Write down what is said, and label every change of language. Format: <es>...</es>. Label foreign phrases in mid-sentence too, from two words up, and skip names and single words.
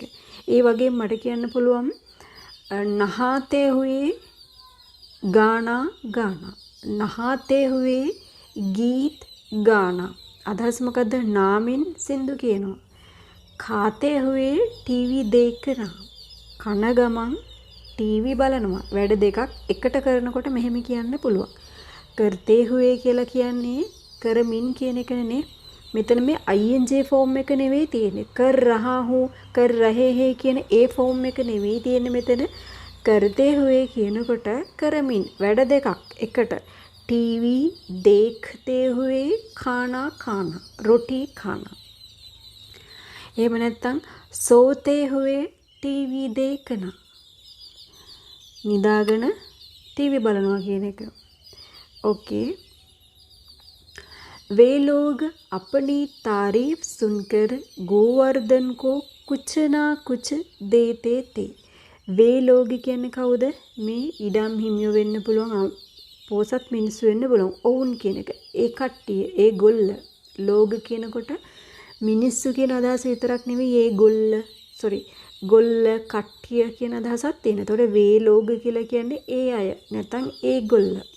<si>ඒ වගේම මට කියන්න පුළුවන්</si> <hi>नहाते हुए गाना गाना. नहाते हुए गीत गाना.</hi> <si>අදහස් මොකද්ද? නාමින් සින්දු කියනවා.</si> <hi>खाते हुए टीवी देखना.</hi> <si>කන ගමන් ටීවී බලනවා. වැඩ දෙකක් එකට කරනකොට මෙහෙම කියන්න පුළුවන්.</si> <hi>करते हुए</hi> <si>කියලා කියන්නේ කරමින් කියන එක නේ. මෙතන මේ</si> <en>ing form</en> <si>එක නෙවෙයි තියෙන්නේ.</si> <hi>कर रहा हूं, कर रहे हैं</hi> <si>කියන ඒ ෆෝම් එක නෙවෙයි තියෙන්නේ මෙතන.</si> <hi>करते हुए</hi> <si>කියනකොට කරමින් වැඩ දෙකක් එකට.</si> <hi>टीवी देखते हुए खाना खाना. रोटी खाना.</hi> <si>එහෙම නැත්නම්</si> <hi>सोते हुए टीवी देखना.</hi> <si>නිදාගෙන टीवी බලනවා කියන එක. ओके.</si> <hi>वे लोग अपनी तारीफ सुनकर गोवर्धन को कुछ ना कुछ देते थे. वे लोग</hi> <si>කියන්නේ කවුද? මේ ඉඩම් හිමියෝ වෙන්න පුළුවන්, පෝසත් මිනිස්සු වෙන්න පුළුවන්. ඔවුන් කියන එක. ඒ කට්ටිය, ඒ ගොල්ල. ලෝග කියනකොට මිනිස්සු කියන අදහස විතරක් නෙවෙයි ගොල්ල කට්ටිය කියන අදහසක් තියෙනවා. ඒතකොට</si> <hi>वे लोग</hi> <si>කියලා කියන්නේ ඒ අය නැත්නම් ඒගොල්ල.</si>